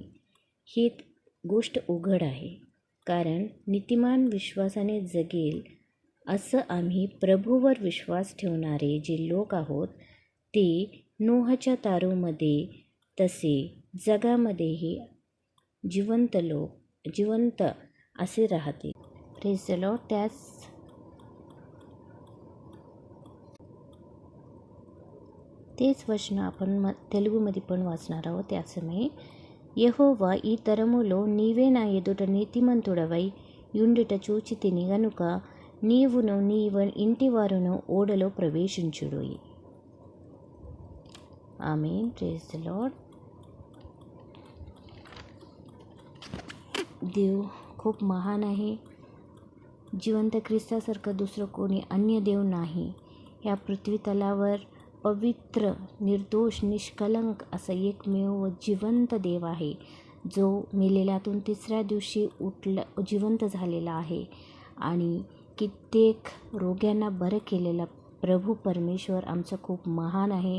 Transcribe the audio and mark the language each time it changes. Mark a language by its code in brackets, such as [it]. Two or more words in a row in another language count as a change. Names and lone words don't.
[mr] ही गोष्ट उघड आहे, कारण नीतिमान विश्वासाने जगेल असं आम्ही प्रभूवर विश्वास ठेवणारे जे लोक आहोत ते नोहाच्या तारोमध्ये तसे जगामध्येही जिवंत असे राहतील. [en] Praise the Lord. [mr] तेच वचन आपण तेलुगूमध्ये पण वाचणार आहोत. [te] त्यासमयी యెహోవా ఈ తరములో నీవే నా ఎదుట నీతిమంతుడవై యుండుట చూచి తిని గనుక నీవును నీ ఇంటివారును ఓడలో ప్రవేశించుడు. [en] ఆమేన్. Praise the Lord. [mr] देव खूप महान आहे. जिवंत ख्रिस्तासारखं दुसरं कोणी अन्य देव नाही. या पृथ्वी तलावर पवित्र, निर्दोष, निष्कलंक असा एकमेव व जिवंत देव आहे, जो मेलेल्यातून 3ऱ्या दिवशी जिवंत झालेला आहे आणि कित्येक रोग्यांना बरं केलेला प्रभू परमेश्वर आमचा खूप महान आहे.